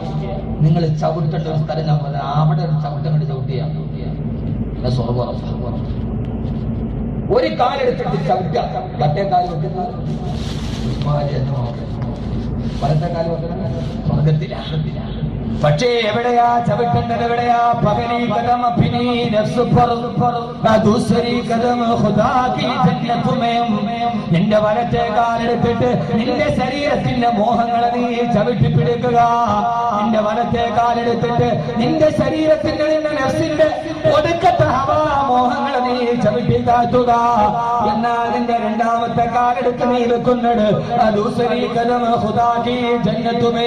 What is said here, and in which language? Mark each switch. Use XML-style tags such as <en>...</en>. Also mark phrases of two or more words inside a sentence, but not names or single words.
<ml>നിങ്ങൾ ചവിട്ടേണ്ട ഒരു സ്ഥലം ഞാൻ പറഞ്ഞ അവിടെ ഒരു ചവിട്ടങ്ങോട്ട് ചവിട്ടിയാ സ്വർഗം. ഒരു കാലെടുത്തിട്ട് ചവിട്ടുക, മറ്റേ കാല് വെക്കുന്നത് വലത്തെ കാല് വെക്കുന്നത് സ്വർഗത്തിലാണ്. പക്ഷേ എവിടെയാ ചവിട്ടുന്നത്? എവിടെയാ?</ml> <ur>پہلی قدم اپنی نفس پر دوسری قدم خدا کی جنت میں.</ur> <ml>നിന്റെ വലത്തെ കാലെടുത്തിട്ട് നിന്റെ ശരീരത്തിന്റെ മോഹങ്ങളെ നീ ചവിട്ടി പിടിക്കുക. നിന്റെ വലത്തെ കാലെടുത്തിട്ട് നിന്റെ ശരീരത്തിന്റെ, നിന്റെ നഫ്സിന്റെ ഒടുക്കത്തെ ഹവാ മോഹങ്ങളെ നീ ചവിട്ടി താഴ്ത്തുക. എന്നാൽ നിന്റെ രണ്ടാമത്തെ കാലെടുത്ത് നീ വെക്കുന്നത്</ml> <ur>دوسری قدم خدا کی جنت میں.</ur>